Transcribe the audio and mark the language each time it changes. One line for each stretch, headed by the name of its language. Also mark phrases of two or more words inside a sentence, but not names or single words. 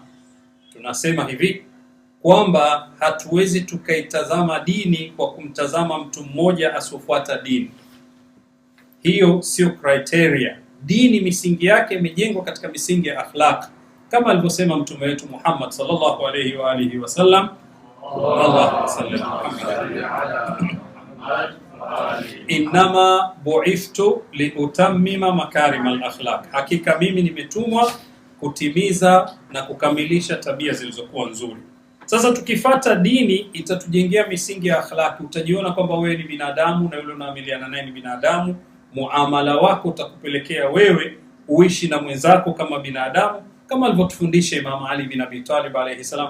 Swahili: Tunasema hivi kwamba hatuwezi tukaitazama dini kwa kumtazama mtu mmoja asiofuata dini. Hiyo sio criteria. Dini misingi yake imejengwa katika misingi ya akhlaq, kama alivyosema mtume wetu Muhammad
Arabic: صلى الله عليه وآله وسلم، اللهم صل، إنما بعثت لأتمم مكارم الأخلاق,
Swahili: hakika mimi nimetumwa kutimiza na kukamilisha tabia zilizokuwa nzuri. Sasa tukifata dini itatujengea misingi ya akhlaq. Utajiona kwamba wewe ni binadamu na yule unaamiliana naye ni binadamu. Muamala wako utakupelekea wewe uishi na mwenzako kama binadamu, kama alivyotufundisha Imam Ali bin Abi Talib
Arabic: عليه السلام.